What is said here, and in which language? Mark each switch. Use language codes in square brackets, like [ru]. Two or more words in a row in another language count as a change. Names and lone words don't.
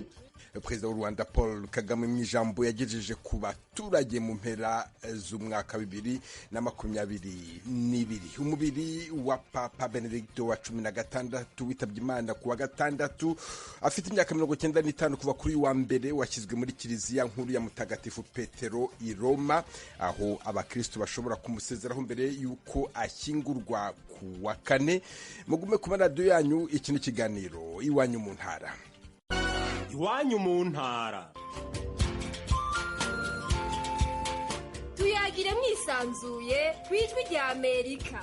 [rw] Perezida w'u Rwanda Paul Kagame mu ijambo yagejeje ku baturage mu mpera z'umwaka 2022. Umubiri wa Papa Benedicto wa 16 witabye Imana kuwa gatandatu afite imyaka 95 kuva kuri wa mbere washyizwe muri kiliziya nkuru ya Mutagatifu Petero i Roma, aho abakristo bashobora kumusezeraho mbere yuko ashyingurwa kuwa kane. Mugume ku radio yanyu, iki ni kiganiro Iwanyu mu ntara. Iwanyu mu ntara. Tuyagire mwisanzuye kwijwi ry'Amerika.